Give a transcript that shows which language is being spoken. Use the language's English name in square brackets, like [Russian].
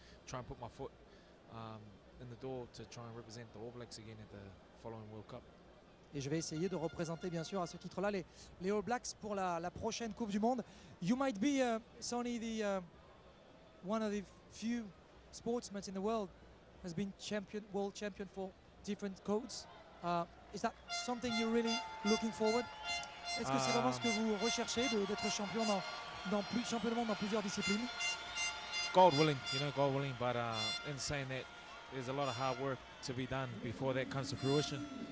[English] and try and put my foot in the door to try and represent the All Blacks again at the following World Cup. [French] Et je vais essayer de représenter bien sûr à ce titre-là les All Blacks pour la prochaine Coupe du Monde. [English] You might be, Sonny, one of the few sportsmen in the world has been world champion for different codes. Is that something you're really looking forward? [French] Est-ce que c'est vraiment ce que vous recherchez, d'être champion champion du monde dans plusieurs disciplines? [English] God willing, God willing. But in saying that, there's a lot of hard work to be done before that comes to fruition.